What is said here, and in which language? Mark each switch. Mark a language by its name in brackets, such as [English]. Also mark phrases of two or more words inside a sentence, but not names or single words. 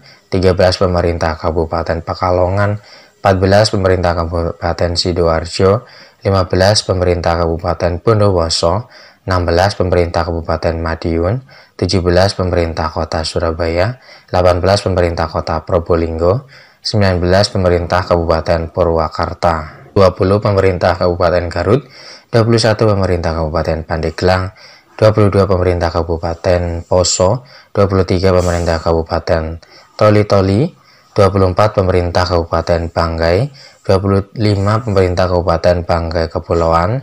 [Indonesian] 13, Pemerintah Kabupaten Pekalongan. 14, Pemerintah Kabupaten Sidoarjo. 15, Pemerintah Kabupaten Bondowoso. 16, Pemerintah Kabupaten Madiun. 17, Pemerintah Kota Surabaya. 18, Pemerintah Kota Probolinggo. 19, Pemerintah Kabupaten Purwakarta. 20, Pemerintah Kabupaten Garut. 21, Pemerintah Kabupaten Pandeglang. 22, Pemerintah Kabupaten Poso. 23, Pemerintah Kabupaten Toli-Toli. 24, Pemerintah Kabupaten Banggai. 25, Pemerintah Kabupaten Banggai Kepulauan.